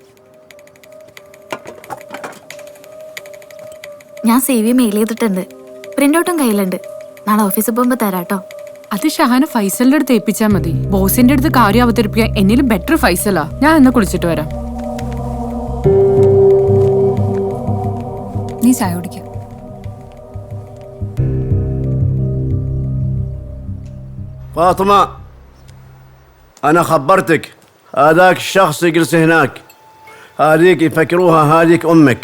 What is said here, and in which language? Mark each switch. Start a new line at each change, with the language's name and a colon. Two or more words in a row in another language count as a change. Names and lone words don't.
Malayalam: ഞാൻ
English: CV mail
Malayalam: ചെയ്തിട്ടുണ്ട്.
English: print outum
Malayalam: കയ്യിലുണ്ട്. നാളെ ഓഫീസിൽ പോകുമ്പോ തരാട്ടോ. അത് ഷഹാന ഫൈസലിന്റെ അടുത്ത് ഏൽപ്പിച്ചാൽ മതി. ബോസിന്റെ അടുത്ത് കാര്യം അവതരിപ്പിക്കാൻ എന്നിലും ബെറ്റർ ഫൈസലാ. ഞാൻ എന്നാ കുളിച്ചിട്ട് വരാം. നീ ചായ കുടിക്കാം.
Arabic: فاطمة، أنا خبرتك هذاك الشخص يجلس هناك، هذيك يفكروها هذيك أمك.